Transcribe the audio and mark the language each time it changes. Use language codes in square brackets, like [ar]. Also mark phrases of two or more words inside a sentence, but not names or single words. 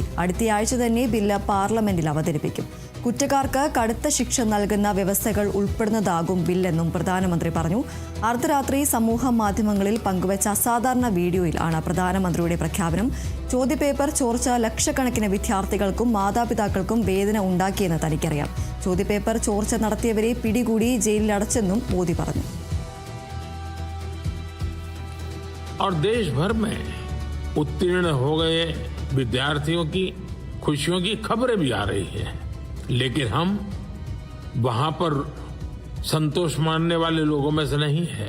[ml] അടുത്തയാഴ്ച തന്നെ ബില്ല് പാർലമെന്റിൽ അവതരിപ്പിക്കും. കുറ്റക്കാർക്ക് കടുത്ത ശിക്ഷ നൽകുന്ന വ്യവസ്ഥകൾ ഉൾപ്പെടുന്നതാകും ബില്ലെന്നും പ്രധാനമന്ത്രി പറഞ്ഞു. അർദ്ധരാത്രി സമൂഹ മാധ്യമങ്ങളിൽ പങ്കുവച്ച അസാധാരണ വീഡിയോയിൽ ആണ് പ്രധാനമന്ത്രിയുടെ പ്രഖ്യാപനം. ചോദ്യപേപ്പർ ചോർച്ച ലക്ഷക്കണക്കിന് വിദ്യാർത്ഥികൾക്കും മാതാപിതാക്കൾക്കും വേദന ഉണ്ടാക്കിയെന്ന് തനിക്കറിയാം. ചോദ്യപേപ്പർ ചോർച്ച നടത്തിയവരെ പിടികൂടി ജയിലിലടച്ചെന്നും മോദി പറഞ്ഞു. [hi] और देश भर में उत्तीर्ण हो गए विद्यार्थियों की खुशियों की खबरें भी आ रही हैं, लेकिन हम वहां पर संतोष मानने वाले लोगों में से नहीं है।